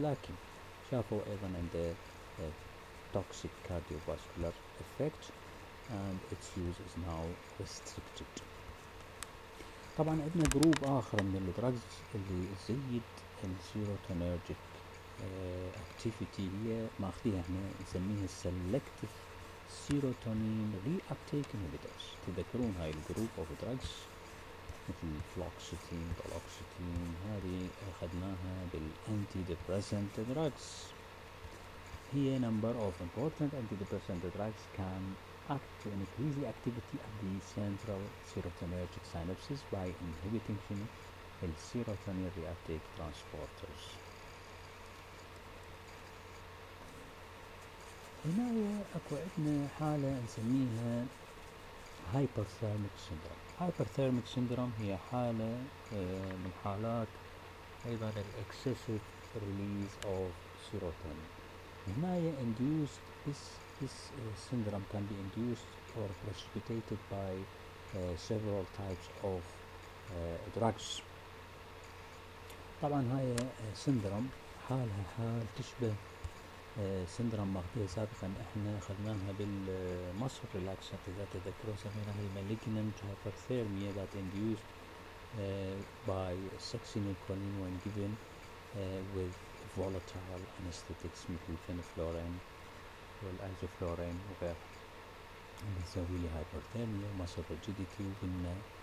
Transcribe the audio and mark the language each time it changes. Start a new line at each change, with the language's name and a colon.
Arabic: لكن شافوا أيضا عنده
English: toxic cardiovascular effect and its use is now restricted.
Arabic: طبعا عندنا جروب آخر من الدراجز اللي تزيد السيروتونيرجيك activity، هي ماخذيها احنا نسميها selective serotonin reuptake inhibitors. تذكرون هاي الجروب
English: of drugs
Arabic: مثل فلوكسيتين، دولوكسيتين، هذه أخذناها بالanti depressant drugs.
English: هي number of important antidepressant drugs can act to increase the activity of the central serotonergic synapses by inhibiting السيروتونين reuptake transporters.
Arabic: هنا اكو عندنا حالة نسميها hyperthermic syndrome.
English: hyperthermic syndrome
Arabic: هي حالة من حالات ايضا
English: excessive release of serotonin.
Arabic: هنا
English: induced this syndrome can be induced or precipitated by several types of drugs.
Arabic: طبعا هاي syndrome حالها حال تشبه سندروم ماخذيها سابقا احنا اخذناها بالمصل ريلاكسنت اذا تذكروا، سميناها المالجننت hyperthermia
English: that induced by succinylcholine when given with volatile anesthetics
Arabic: مثل الفينفلورين والازوفلورين وغيرها. بتسوي لي hyperthermia ومصل rigidity وقلنا